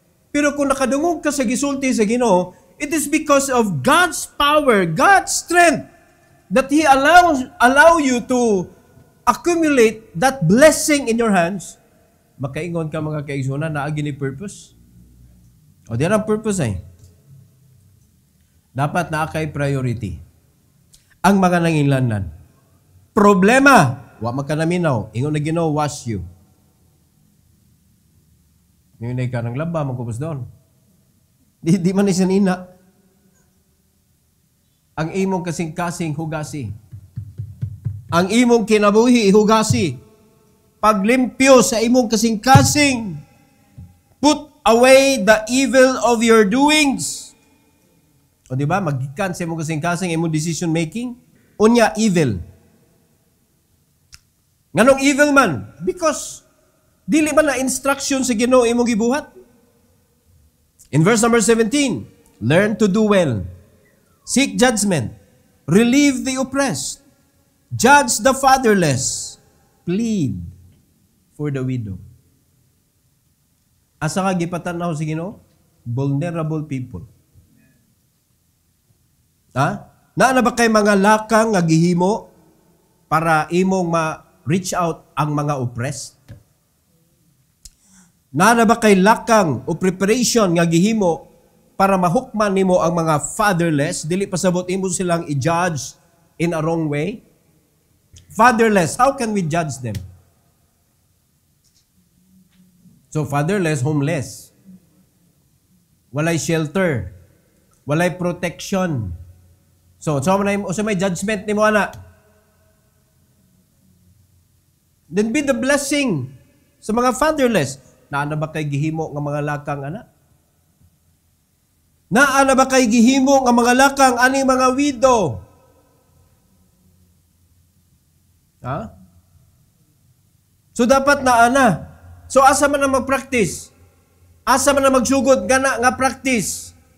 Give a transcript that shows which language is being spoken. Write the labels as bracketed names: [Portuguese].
[Cebuano] Pero kung nakadungog ka sa gisulti sa Ginoo, [English] it is because of God's power, God's strength that He allow you to accumulate that blessing in your hands. [Cebuano] Makaingon ka mga kaigsunan na agi ni purpose. O di ang purpose ay. Dapat na kay priority. Ang mga nanginlanan. Problema, wa man ka naminaw, ingon na Ginoo [English] wash you. [Cebuano] Ninay ka ng laba, magkupos doon. Di man isa nina. Ang imong kasing-kasing hugasi. Ang imong kinabuhi hugasi. Paglimpyo sa imong kasing-kasing. [English] Put away the evil of your doings. [Cebuano] O di ba? Magikan sa imong kasing-kasing, imong decision making. Unya, evil. Nganong evil man? Because dili man na instruction sa Ginoo imong gibuhat. [English] In verse number 17, learn to do well. Seek judgment. Relieve the oppressed. Judge the fatherless. Plead for the widow. [Cebuano] Asa ka gipatanaw sa Ginoo? Vulnerable people. Ha? Naa na ba kay mga lakang nga gihimo para imong ma-reach out ang mga oppressed? Naa na ba kay lakang o preparation nga gihimo para mahukman nimo ang mga fatherless, dili pasabot imo silang i-judge [English] in a wrong way? Fatherless, how can we judge them? So fatherless, homeless. [Cebuano] Walay shelter. Walay protection. So may judgment nimo ana. [English] Then be the blessing sa mga fatherless. [Cebuano] Naa na ba kay gihimo nga mga lakang ana? Naa na ba kay gihimo nga mga lakang ani mga widow? Ha? So dapat naa na. So asa man na mag-practice? Asa man na magsugod gana nga practice?